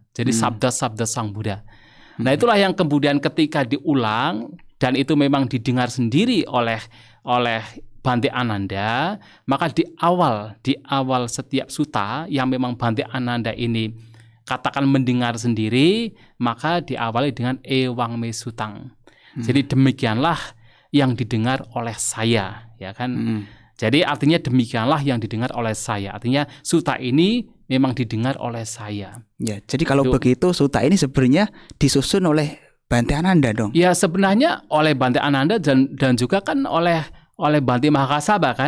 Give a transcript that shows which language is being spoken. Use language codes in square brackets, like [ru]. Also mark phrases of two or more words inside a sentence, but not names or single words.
[id] Jadi sabda-sabda Sang Buddha. Nah, itulah yang kemudian ketika diulang dan itu memang didengar sendiri oleh Bante Ananda, maka di awal setiap suta yang memang Bante Ananda ini katakan mendengar sendiri, maka diawali dengan [pi] ewang me sutang. [id] Jadi demikianlah yang didengar oleh saya, ya kan? Jadi artinya demikianlah yang didengar oleh saya. Artinya suta ini memang didengar oleh saya. Ya, jadi kalau begitu suta ini sebenarnya disusun oleh Bante Ananda dong. Ya, sebenarnya oleh Bante Ananda dan juga kan oleh Bante Mahakasapa kan.